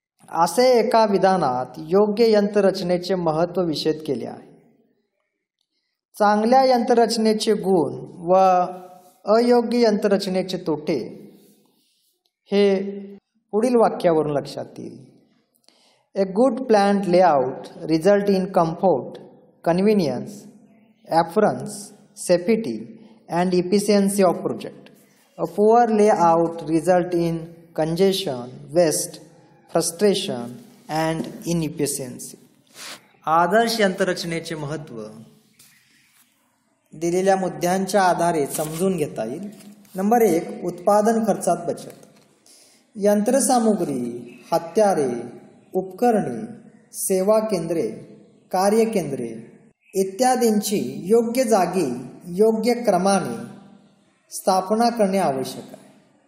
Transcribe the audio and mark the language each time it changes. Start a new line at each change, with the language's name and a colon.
Marathi: असे एका विधानात योग्य यंत्ररचनेचे महत्त्व विशद केले आहे. चांगल्या यंत्ररचनेचे गुण व अयोग्य यंत्ररचनेचे तोटे हे पुढील वाक्यावरून लक्षात येईल.
English: A good plant layout result in comfort, convenience, appearance, safety and efficiency of project. A poor layout result in congestion, waste, frustration and inefficiency.
Marathi: आदर्श यंत्ररचनेचे महत्त्व दिलेल्या मुद्द्यांच्या आधारे समजून घेता येईल. नंबर 1, उत्पादन खर्चात बचत. यंत्रसामुग्री, हत्यारे, उपकरणे, सेवा केंद्रे, कार्यकेंद्रे इत्यादींची योग्य जागी योग्य क्रमाने स्थापना करणे आवश्यक आहे.